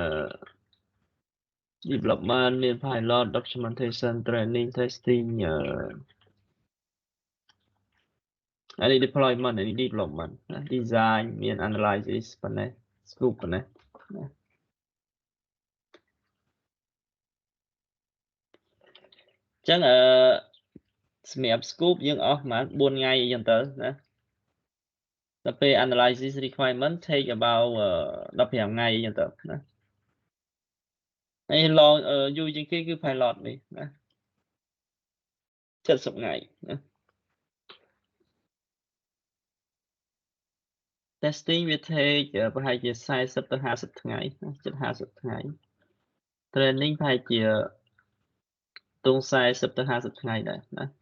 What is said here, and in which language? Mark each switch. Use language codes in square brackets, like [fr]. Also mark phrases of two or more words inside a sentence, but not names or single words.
[en] development មាន pilot documentation training testing អានេះ deployment អានេះ development design មាន analysis ប៉ុណ្ណេះ scope ប៉ុណ្ណេះ [km] ចឹងសម្រាប់ scope យើងអស់ប្រហែល4ថ្ងៃអីចឹងទៅណាដល់ពេល [en] analysis requirement take about [km] 15 ថ្ងៃអីចឹងទៅណាហើយ long យូរជាងគេគឺ pilot នេះណា 70ថ្ងៃណា testing វា take ប្រហែលជា40ទៅ50ថ្ងៃជិត50ថ្ងៃ training ប្រហែលជាទង40ទៅ50ថ្ងៃដែរណា